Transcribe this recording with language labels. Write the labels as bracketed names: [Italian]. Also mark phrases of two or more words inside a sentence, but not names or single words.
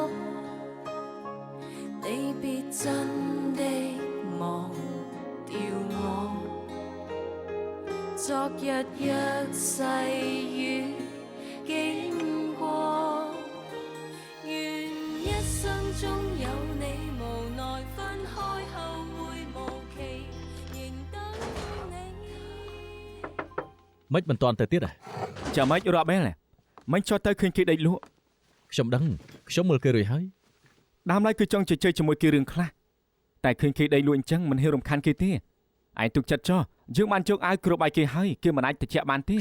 [Chinese] 你別真的忘掉我，昨日若細雨經過，願一生中有你，無奈分開後會無期仍等你。 [Khmer] មិនមិនតាន់ទៅទៀត ចាំមិនរាប់មែនមិនចោះទៅឃើញគេដេកលក់ ខ្ញុំដឹងខ្ញុំមើលគេរួចហើយ ដើមឡើយគឺចង់ជជែកជាមួយគេរឿងខ្លះតែឃើញគេដេកលក់អញ្ចឹងមិនហ៊ានរំខានគេទេឯងទុកចិត្តចោះយើងបានយកអាវគ្របឲ្យគេហើយគេមិនអាចតិចបានទេ